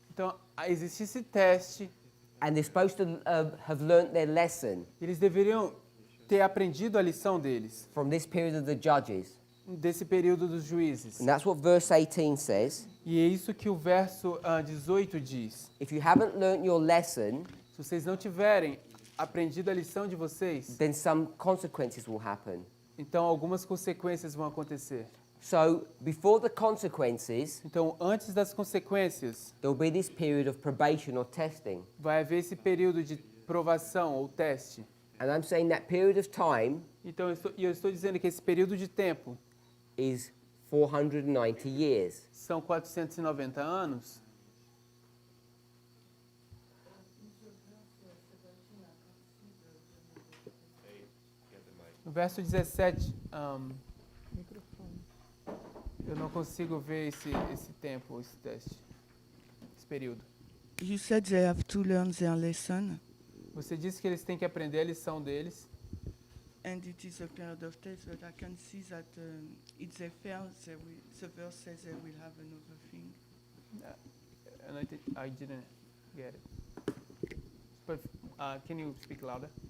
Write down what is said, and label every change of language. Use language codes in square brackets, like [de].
[pt] Então, existe esse teste. [en] and they're supposed to have learnt their lesson [pt] Eles deveriam ter aprendido a lição deles, [en] from this period of the judges. [pt] desse período dos juízes. [en] And that's what verse 18 says. [pt] E é isso que o verso 18 diz. [en] If you haven't learnt your lesson, [pt] Se vocês não tiverem aprendido a lição de vocês, [en] then some consequences will happen. [pt] então algumas consequências vão acontecer. [en] So before the consequences, [pt] Então, antes das consequências, [en] there will be this period of probation or testing. [pt] vai haver esse período de provação ou teste. [en] And I'm saying that period of time [pt] Então, eu estou dizendo que esse período de tempo [en] is 490 years. [pt] são 490 anos. No verso 17, eu não consigo ver esse tempo, esse teste, esse período. [en] You said they have to learn their lesson, [pt] Você disse que eles têm que aprender a lição deles, [en] and it is a period of test, but I can see that if they fail, the verse says they will have another thing. and I didn't get it. But can you speak louder?